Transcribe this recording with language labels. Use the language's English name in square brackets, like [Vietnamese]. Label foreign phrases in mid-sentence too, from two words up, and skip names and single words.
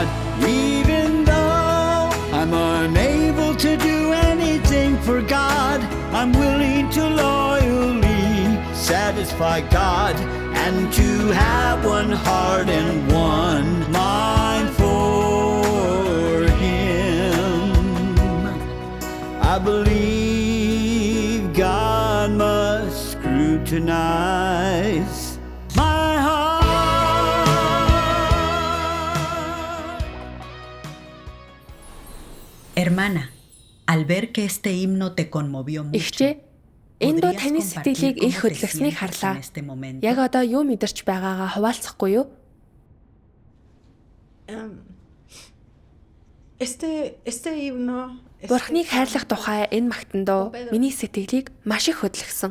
[English] Even though I'm unable to do anything for God, I'm willing to loyally satisfy God and to have one heart and one mind for Him. I believe God must scrutinize my heart. [Spanish] Hermana, al ver que este himno te conmovió mucho. [Mongolian] Ихчээ, энэ дуу таны сэтгэлийг их хөдлөснийг харлаа. Яг одоо юу мэдэрч байгаагаа хуваалцахгүй юу? Бурхныг хайрлах тухай энэ магтан дуу миний сэтгэлийг маш их хөдлөсөн.